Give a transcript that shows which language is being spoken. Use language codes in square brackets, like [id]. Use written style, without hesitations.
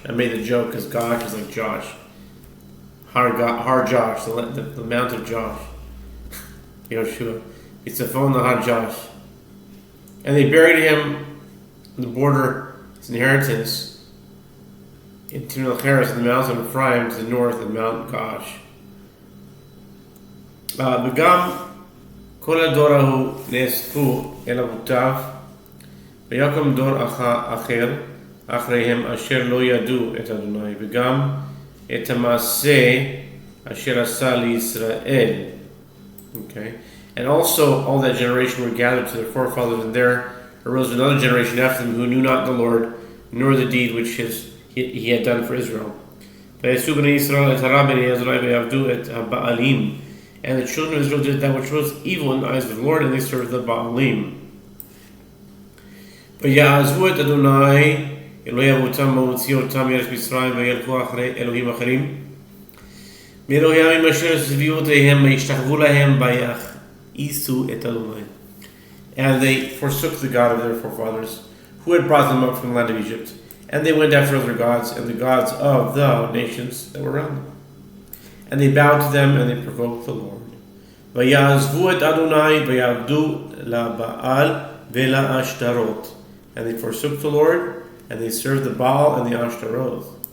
[en] I made the joke because Gash is like Josh. Har Josh, the mount of Josh. Yehoshua. Mitzapon, Nahar, Josh. And they buried him on the border, his inheritance, in Timnath Heres, in the mountains of Ephraim, to the north of Mount Gash. [he] וגם כל הדור ההוא נאספו אל אבותיו, ויקום דור אחר אחריהם אשר לא ידעו את אדוני, וגם את המעשה אשר עשה לישראל. [en] Okay. And also all that generation were gathered to their forefathers, and there arose another generation after them who knew not the Lord, nor the deed which he had done for Israel. [he] ויעשו בני ישראל את הרע בעיני אדוני ויעבדו את הבעלים. [en] And the children of Israel did that which was evil in the eyes of the Lord, and they served the Baalim. [he] ויעזבו את אדוני אלוהי אבותם והוציאו אותם מארץ מצרים וילכו אחרי אלוהים אחרים מאלוהי העמים אשר סביבותיהם וישתחוו להם ויכעיסו את אדוני. [en] And they forsook the God of their forefathers, who had brought them up from the land of Egypt, and they went after other gods and the gods of the nations that were around them. And they bowed to them and they provoked the Lord. [he] ויעזבו את אדוני ויעבדו לבעל ולאשתרות. [en] And they forsook the Lord and they served the Baal and the Ashtaroth.